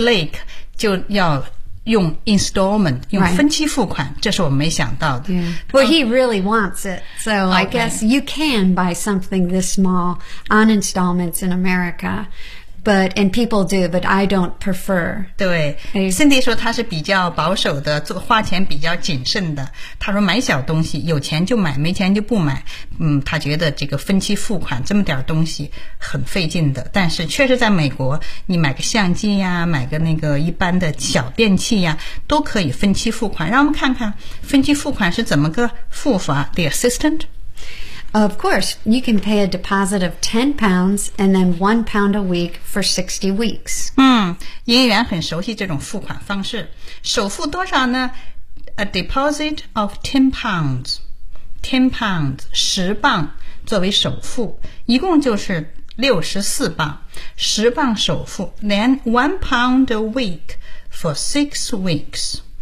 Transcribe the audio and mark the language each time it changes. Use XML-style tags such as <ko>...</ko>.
<zh>Lake 就要用 installment, 用分期付款、这是我没想到的。</zh> <en>Well, he really wants it, so I guess you can buy something this small on installments in America. But, and people do, but I don't prefer.</en> <zh>对 ,Cindy 说他是比较保守的做花钱比较谨慎的。他说买小东西有钱就买没钱就不买。他觉得这个分期付款这么点东西很费劲的。但是确实在美国你买个相机呀买个那个一般的小电器呀都可以分期付款。让我们看看分期付款是怎么个付法 ,</zh> <en>the assistant? Of course, you can pay a deposit of £10 and then £1 a week for 60 weeks.</en> <zh>营业员很熟悉这种付款方式。首付多少呢?</zh> <en>A deposit of £10.</en> <zh>£10, 10磅作为首付。一共就是64磅。10磅首付。</zh> <en>Then £1 a week for 6 weeks.</en>